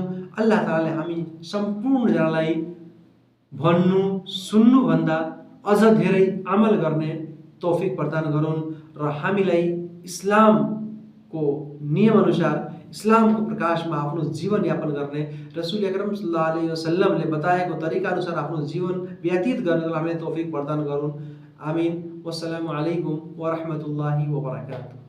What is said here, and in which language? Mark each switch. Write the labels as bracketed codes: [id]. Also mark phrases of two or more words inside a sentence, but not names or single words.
[ne] अल्लाह ताआलाले हामी सम्पूर्णजनालाई भन्नु सुन्नुभन्दा अझ धेरै अमल गर्ने तौफिक प्रदान गरून् र हामीलाई इस्लामको नियमअनुसार, इस्लामको प्रकाशमा आफ्नो जीवनयापन गर्ने, रसूल अकरम [ar] صلى الله عليه وسلم [ne] बताएको तरिका अनुसार आफ्नो जीवन व्यतीत गर्नको हामीलाई तौफिक प्रदान गरून्। आमीन। [ar] والسلام عليكم ورحمة الله وبركاته.